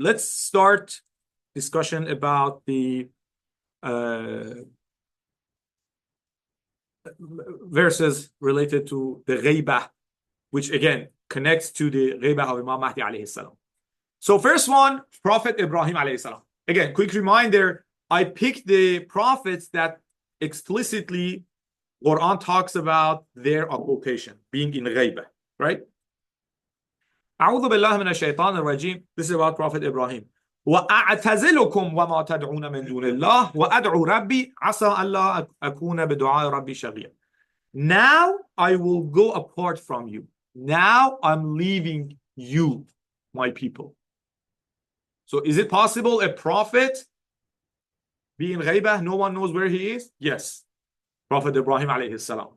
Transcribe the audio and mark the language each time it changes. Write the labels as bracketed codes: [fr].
[en] Let's start discussion about the verses related to the ghaibah, which again connects to the ghaibah of Imam Mahdi alayhi salam. So first one, Prophet Ibrahim alayhi salam. Again, quick reminder, I picked the prophets that explicitly Quran talks about their occultation, being in ghaibah, right? [ar] أعوذ بالله من الشيطان الرجيم. [en] This is about Prophet Ibrahim. [ar] وأعتزلكم وما تدعون من دون الله وأدعو ربي عسى ألا أكون بدعاء ربي شقيا. [en] Now I will go apart from you. Now I'm leaving you, my people. So is it possible a prophet be in ghaibah? No one knows where he is? Yes. Prophet Ibrahim alayhi salam.